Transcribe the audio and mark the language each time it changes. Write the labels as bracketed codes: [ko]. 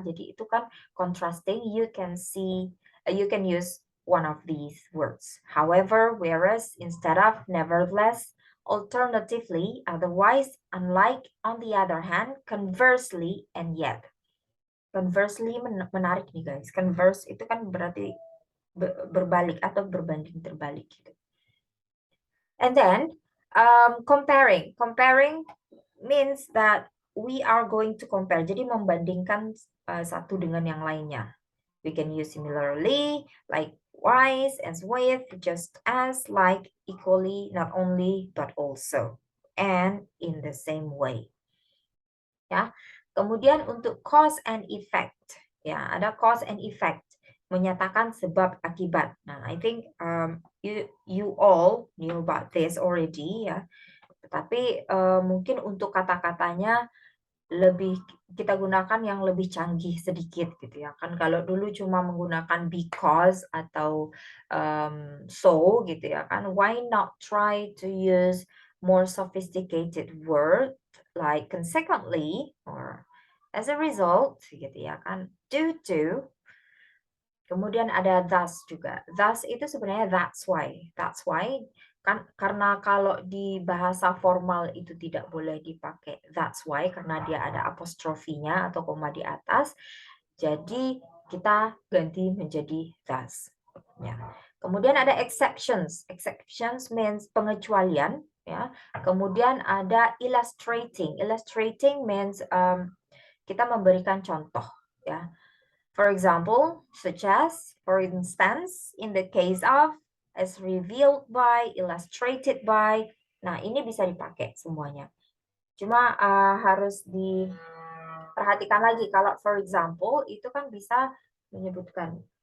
[id] Jadi itu kan contrasting. [en] You can see, you can use one of these words. However, whereas, instead of, nevertheless, alternatively, otherwise, unlike, on the other hand, conversely, and yet. [id] Conversely menarik nih guys. Converse itu kan berarti berbalik atau berbanding terbalik gitu. [en] And then comparing. Comparing means that we are going to compare. [id] Jadi membandingkan satu dengan yang lainnya. [en] We can use similarly, likewise, as with, just as, like, equally, not only, but also, and in the same way. Ya. [id] Kemudian untuk cause and effect. Ya, ada cause and effect, menyatakan sebab akibat. [en] Nah, I think you all knew about this already ya. [id] Tetapi mungkin untuk kata-katanya lebih kita gunakan yang lebih canggih sedikit gitu ya kan. Kalau dulu cuma menggunakan [en] because atau so [id] gitu ya kan, [en] why not try to use more sophisticated word like consequently or as a result gitu ya kan, due to. [id] Kemudian ada thus juga. Thus itu sebenarnya [en] that's why. [id] That's why kan karena kalau di bahasa formal itu tidak boleh dipakai that's why karena dia ada apostrofinya atau koma di atas. Jadi kita ganti menjadi thus. Ya. Kemudian ada exceptions. [en] Exceptions means [id] pengecualian ya. Kemudian ada illustrating. [en] Illustrating means [id] kita memberikan contoh ya. [en] For example, such as, for instance, in the case of, as revealed by, illustrated by. [id] Nah, ini bisa dipakai semuanya. Cuma harus diperhatikan lagi. Kalau for example, itu kan bisa menyebutkan.